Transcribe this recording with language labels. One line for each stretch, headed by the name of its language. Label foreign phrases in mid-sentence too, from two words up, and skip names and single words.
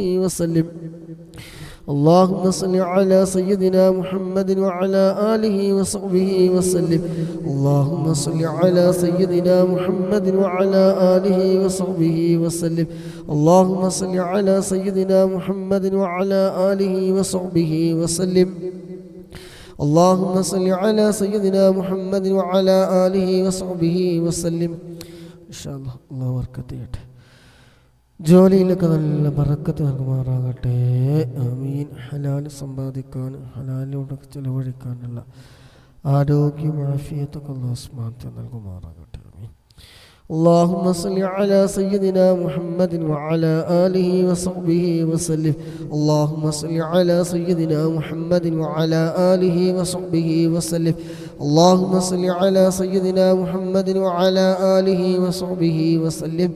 Arabic: وسلم اللهم صل على سيدنا محمد وعلى آله وصحبه وسلم اللهم صل على سيدنا محمد وعلى آله وصحبه وسلم اللهم صل على سيدنا محمد وعلى آله وصحبه وسلم اللهم صل على سيدنا محمد وعلى آله وصحبه وسلم إن شاء الله.
Malayalam: الله بركة ചെയ്യട്ടെ. ജോലിയിലൊക്കെ നല്ല ബറക്കത്ത് നൽകുമാറാകട്ടെ. ആമീൻ. ഹലാൽ സമ്പാദിക്കാനും ഹലാലിലൂടെ ചെലവഴിക്കാനുള്ള ആരോഗ്യം ആഫിയത്തൊക്കെ
Arabic: الله سبحانه وتعالى
Malayalam: നൽകുമാറാകട്ടെ. ആമീൻ.
Arabic: اللهم صل على سيدنا محمد وعلى آله وصحبه وسلم اللهم صل على سيدنا محمد وعلى آله وصحبه وسلم اللهم صل على سيدنا محمد وعلى آله وصحبه وسلم